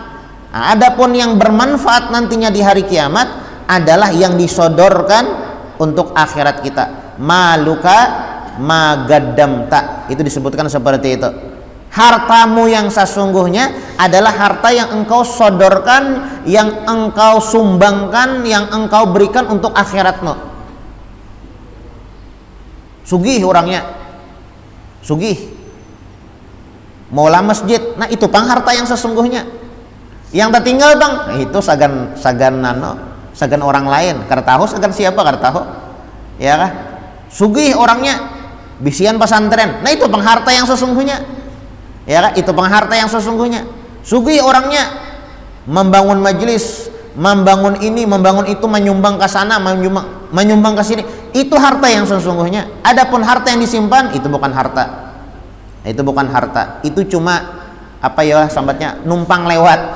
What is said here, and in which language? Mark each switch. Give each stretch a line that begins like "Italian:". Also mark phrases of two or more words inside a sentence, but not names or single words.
Indonesian: Nah, adapun yang bermanfaat nantinya di hari kiamat adalah yang disodorkan untuk akhirat kita.
Arabic: ما لك ما قدمت,
Indonesian: itu disebutkan seperti itu. Hartamu yang sesungguhnya adalah harta yang engkau sodorkan, yang engkau sumbangkan, yang engkau berikan untuk akhiratmu.
Banjar: Sugih orangnya, sugih maulah masjid, nah itu pang harta yang sesungguhnya. Yang tertinggal bang, nah, itu sagan orang lain. Kada tahu sagan siapa, kada tahu, ya kah? Sugih orangnya, bisian pesantren, nah itu pang harta yang sesungguhnya, ya kah? Itu pang harta yang sesungguhnya.
Indonesian: Sugih orangnya, membangun majelis, membangun ini, membangun itu, menyumbang ke sana, menyumbang ke sini. Itu harta yang sesungguhnya. Adapun harta yang disimpan itu bukan harta. Itu bukan harta. Itu cuma apa ya sambatnya, numpang lewat.